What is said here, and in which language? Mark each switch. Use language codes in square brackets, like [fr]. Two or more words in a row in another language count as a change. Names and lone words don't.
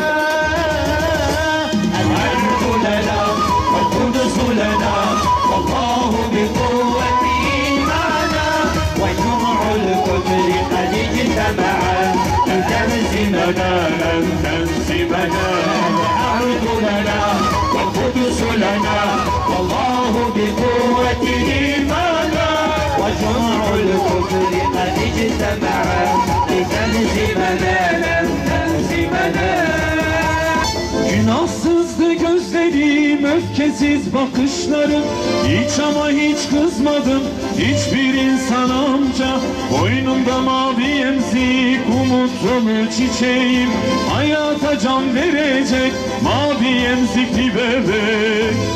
[ar] الأرض لنا والقدس لنا والله بقوته معنا وجمع الكفر قد اجتمعا لتنزمنا لن تنزمنا الأرض لنا والقدس لنا والله بقوته معنا وجمع الكفر قد اجتمعا لتنزمنا لن تنزمنا [tr] Günahsızdı gözlerim, öfkesiz bakışlarım. Hiç ama hiç kızmadım hiçbir insan amca. Boynumda mavi emzik, umut dolu çiçeğim. Hayata can verecek mavi emzikli bebek.